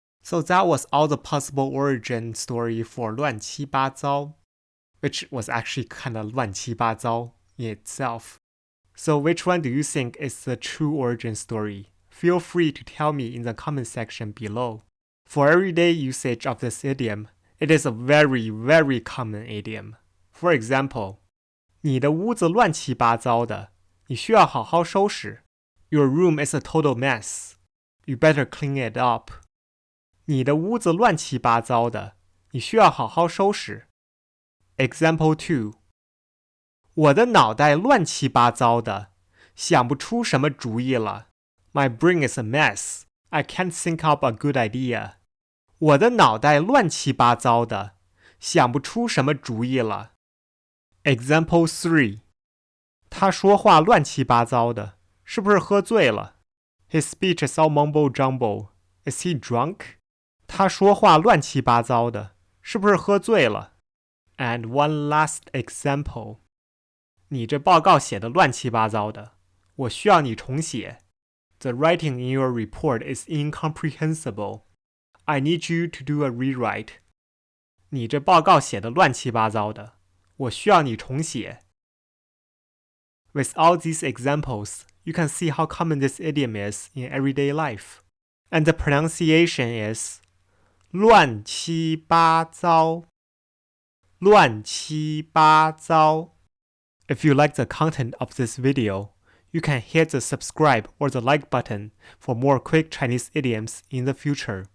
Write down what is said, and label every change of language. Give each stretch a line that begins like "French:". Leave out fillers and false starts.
English: So that was all the possible origin story for 乱七八糟, which was actually kind of 乱七八糟 in itself. So which one do you think is the true origin story? Feel free to tell me in the comment section below. For everyday usage of this idiom, it is a very, very common idiom. For example,
Chinese: 你的屋子乱七八糟的，你需要好好收拾。
English: Your room is a total mess. You better clean it up.
Chinese: 你的屋子乱七八糟的，你需要好好收拾。
English: Example 2.
Chinese: 我的脑袋乱七八糟的，想不出什么主意了。
English: My brain is a mess. I can't think up a good idea.
Chinese: 我的脑袋乱七八糟的，想不出什么主意了。
English: Example 3.
Chinese: 他说话乱七八糟的，是不是喝醉了？
English: His speech is all mumble jumble. Is he drunk?
Chinese: 他说话乱七八糟的，是不是喝醉了？
English: And one last example.
Chinese: 你这报告写的乱七八糟的，我需要你重写。
English: The writing in your report is incomprehensible. I need you to do a rewrite.
Chinese: 你这报告写的乱七八糟的，我需要你重写。
English: With all these examples, you can see how common this idiom is in everyday life. And the pronunciation is 乱七八糟。
Chinese: 乱七八糟。
English: If you like the content of this video, you can hit the subscribe or the like button for more quick Chinese idioms in the future.